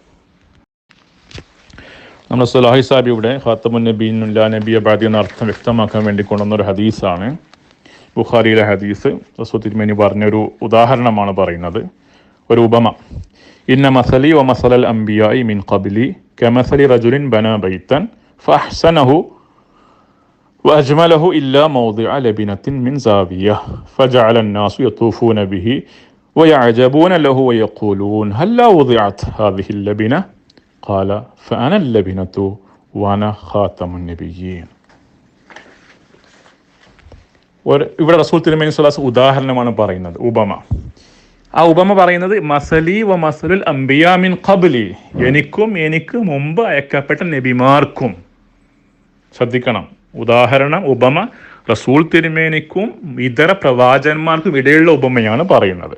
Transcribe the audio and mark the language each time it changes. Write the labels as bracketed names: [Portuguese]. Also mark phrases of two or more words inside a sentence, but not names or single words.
[Malayalam] നമ്മുടെ സ്വലാഹി സാബി ഇവിടെ [Arabic] خاتم النبيين لا نبي بعدي [Malayalam] എന്ന അർത്ഥം വ്യക്തമാക്കാൻ വേണ്ടി കൊണ്ടുവന്നൊരു ഹദീസാണ്. ബുഖാരിയിലെ ഹദീസ്. റസൂൽ തിരുമേനി പറഞ്ഞൊരു ഉദാഹരണമാണ് പറയുന്നത്, ഒരു ഉപമ. [Arabic] إن مثلي ومثل الأنبياء من قبلي كمثل رجل بنى بيتا فأحسنه وأجمله إلا موضع لبنة من زاوية فجعل الناس يطوفون به ويعجبون له ويقولون هلا وضعت هذه اللبنة قال فأنا اللبنة وأنا خاتم النبيين. [Malayalam] ഇവിടെ റസൂൽ തിരുമേനി [Arabic] صلى الله عليه وسلم [Malayalam] ഉദാഹരണമാണ് പറയുന്നത്, ഉപമ. ആ ഉപമ പറയുന്നത് [Arabic] مثلي ومثل الأنبياء من قبلي, [Malayalam] എനിക്ക് മുമ്പ് അയക്കപ്പെട്ട നബിമാർക്കും. ശ്രദ്ധിക്കണം, ഉദാഹരണം, ഉപമ റസൂൽ തിരുമേനിക്കും ഇതര പ്രവാചകന്മാർക്കും ഇടയിലുള്ള ഉപമയാണ് പറയുന്നത്.